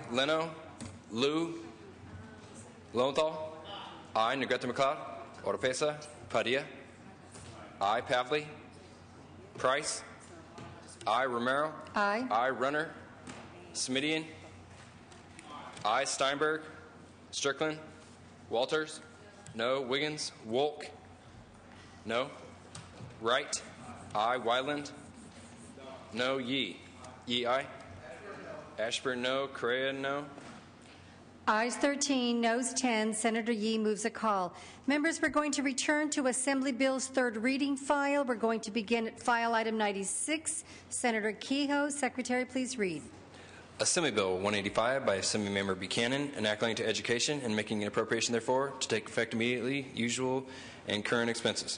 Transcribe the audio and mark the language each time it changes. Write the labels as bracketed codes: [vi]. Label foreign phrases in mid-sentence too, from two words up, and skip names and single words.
[en] Leno, Liu, Lowenthal, aye. Negrete McLeod, Oropesa, Padilla, aye. Pavley, Price, aye. Romero, Aye. aye. Runner, Smidian, aye. Steinberg, Strickland, Walters, no. Wiggins, Wolk, no. Wright, aye. Wyland, no. Yee, aye. Ashburn, no. Correa, no. Ayes 13, noes 10. Senator Yee moves a call. Members, we're going to return to Assembly Bill's third reading file. We're going to begin at file item 96. Senator Kehoe, Secretary, please read. Assembly Bill 185 by Assembly Member Buchanan, enacting to education and making an appropriation therefore to take effect immediately, usual and current expenses.